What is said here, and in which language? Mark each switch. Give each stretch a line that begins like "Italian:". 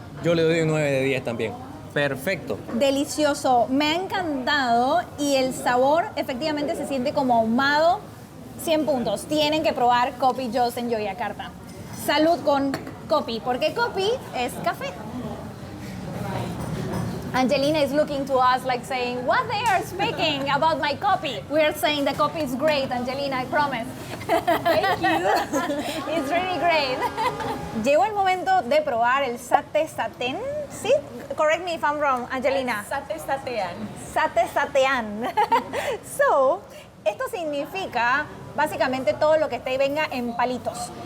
Spanish: Yo le doy un 9 de 10 también. Perfecto. Delicioso, me ha encantado y el sabor efectivamente se siente como ahumado. 100 puntos. Tienen que probar Kopi Joss en Yogyakarta. Salud con Kopi, porque Kopi es café.
English: Angelina is looking to us like saying, what they are speaking about my coffee? We are saying the coffee is great, Angelina, I promise. Thank you. It's really great.
Spanish: Llegó el momento de probar el satay saten. ¿Sí?
English: Correct me if I'm wrong, Angelina.
Indonesian: Satay satean. Satay satean.
Spanish: So, esto significa básicamente todo lo que esté y venga en palitos.